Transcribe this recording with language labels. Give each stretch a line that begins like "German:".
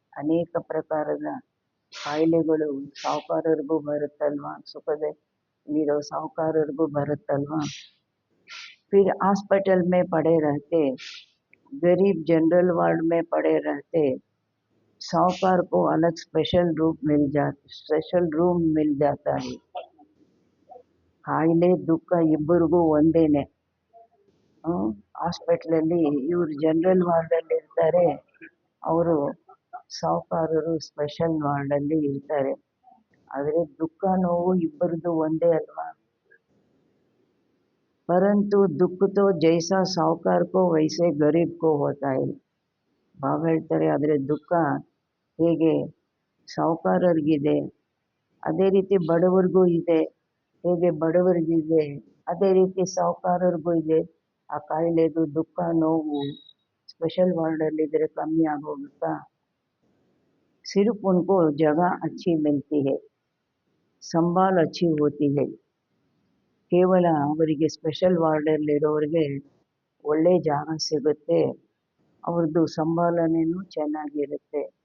Kannada: ಅನೇಕ ಪ್ರಕಾರದ ಕಾಯಿಲೆಗಳು ಸಾಹುಕಾರರಿಗೂ ಬರುತ್ತಲ್ವಾ, ಸುಖದಲ್ಲಿರೋ ಸಾಹುಕಾರರಿಗೂ ಬರುತ್ತಲ್ವಾ.
Hindi: फिर हॉस्पिटल में पड़े रहते, गरीब जनरल वार्ड में पड़े रहते. साहूकार को अलग स्पेशल रूम मिल जाता है.
Kannada: ಕಾಯಿಲೆ ದುಃಖ ಇಬ್ಬರಿಗೂ ಒಂದೇನೆ. ಹಾಸ್ಪಿಟ್ಲಲ್ಲಿ ಇವರು ಜನರಲ್ ವಾರ್ಡಲ್ಲಿ ಇರ್ತಾರೆ, ಅವರು ಸಾಹುಕಾರರು ಸ್ಪೆಷಲ್ ವಾರ್ಡಲ್ಲಿ ಇರ್ತಾರೆ. ಆದರೆ ದುಃಖ ನೋವು ಇಬ್ಬರದು ಒಂದೇ ಅಲ್ವಾ.
Hindi: परंतु दुख तो जैसा साहूकार को वैसे गरीब को होता है.
Kannada: ಬಾಬಾ ಹೇಳ್ತಾರೆ ಆದರೆ ದುಃಖ ಹೇಗೆ ಸಾಹುಕಾರರಿಗಿದೆ ಅದೇ ರೀತಿ ಬಡವರಿಗೂ ಇದೆ, ಹೇಗೆ ಬಡವರಿಗಿದೆ ಅದೇ ರೀತಿ ಸಾಹುಕಾರರಿಗೂ ಇದೆ. ಆ ಕಾಯಿಲೆದು ದುಃಖ ನೋವು ಸ್ಪೆಷಲ್ ವಾರ್ಡಲ್ಲಿದ್ದರೆ ಕಮ್ಮಿ ಆಗೋಗುತ್ತಾ.
Hindi: सिर्फ उनको जगह अच्छी मिलती है, संभाल अच्छी होती है.
Kannada: ಕೇವಲ ಅವರಿಗೆ ಸ್ಪೆಷಲ್ ವಾರ್ಡಲ್ಲಿರೋರಿಗೆ ಒಳ್ಳೆ ಜಾಗ ಸಿಗುತ್ತೆ, ಅವ್ರದ್ದು ಸಂಭಾಲನೆಯೂ ಚೆನ್ನಾಗಿರುತ್ತೆ.